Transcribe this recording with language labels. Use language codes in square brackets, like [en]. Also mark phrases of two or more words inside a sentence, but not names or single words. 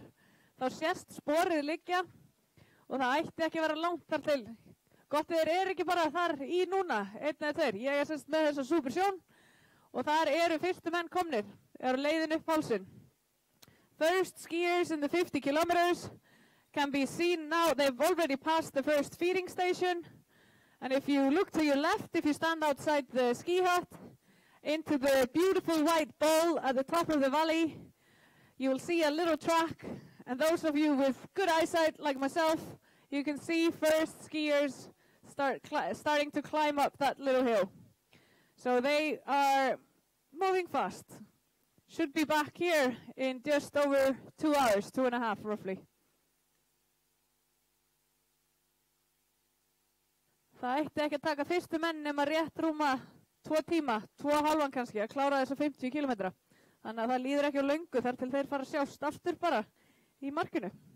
[is] Þá sést sporið liggja og það ætti ekki að vera langt þar til. Gott þeir ekki bara þar í núna, einn eða tveir. Ég semst með þessa super sjón og þar eru fyrstu menn komnir, leiðin upp hálsinn. [en] First skiers in the 50 kilometers can be seen now. They've already passed the first feeding station. And if you look to your left, if you stand outside the ski hut, into the beautiful white bowl at the top of the valley, you will see a little track. And those of you with good eyesight, like myself, you can see first skiers starting to climb up that little hill. So they are moving fast. Should be back here in just over 2 hours, 2.5 roughly. [is] Það ætti ekki að taka fyrstu menn nema rétt rúma 2 tíma, 2,5 kannski, að klára þessa 50 kilometra. Þannig að það líður ekki á löngu þar til þeir fara að sjást aftur bara í markinu.